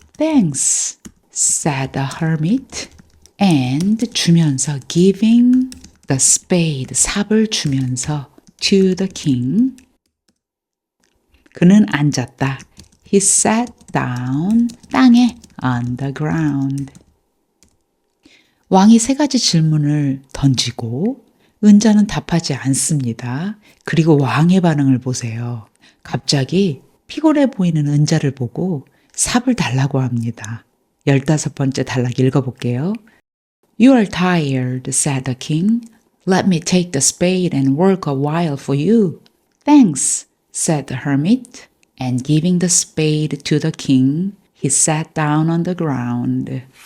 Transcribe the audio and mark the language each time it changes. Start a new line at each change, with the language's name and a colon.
English: Thanks, said the hermit, and
Korean: 주면서,
English: giving the spade,
Korean: 삽을 주면서,
English: to the king.
Korean: 그는 앉았다.
English: He sat down,
Korean: 땅에,
English: on the ground.
Korean: 왕이 세 가지 질문을 던지고 은자는 답하지 않습니다. 그리고 왕의 반응을 보세요. 갑자기 피곤해 보이는 은자를 보고 삽을 달라고 합니다. 15번째 단락 읽어볼게요.
English: You are tired, said the king. Let me take the spade and work a while for you. Thanks, said the hermit. And giving the spade to the king, he sat down on the ground.